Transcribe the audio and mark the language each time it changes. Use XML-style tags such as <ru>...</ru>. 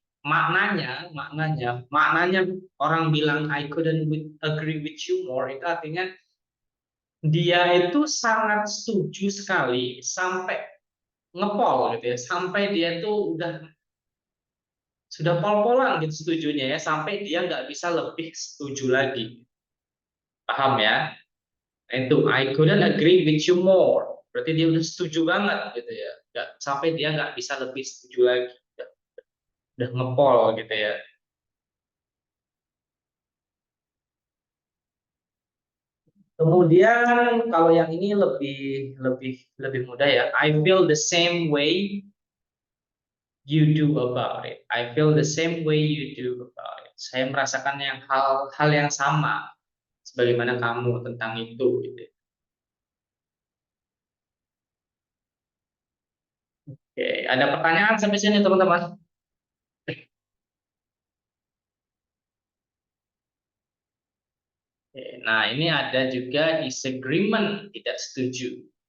<id>maknanya orang bilang</id> <en>I couldn't agree with you more</en> <id>itu artinya dia itu sangat setuju sekali sampai ngepol gitu ya, sampai dia tuh sudah pol-polan gitu setujunya ya, sampai dia nggak bisa lebih setuju lagi. Paham ya? Itu</id> <en>I couldn't agree with you more.</en> <id>Berarti dia udah setuju banget gitu ya. Sampai dia nggak bisa lebih setuju lagi. Udah ngepol gitu ya. Kemudian kalau yang ini lebih lebih lebih mudah ya.</id> <en>I feel the same way you do about it. I feel the same way you do about it.</en> <id>Saya merasakan hal-hal yang sama sebagaimana kamu tentang itu gitu. Oke, ada pertanyaan sampai sini teman-teman? Oke, nah ini ada juga disagreement, tidak setuju.</id>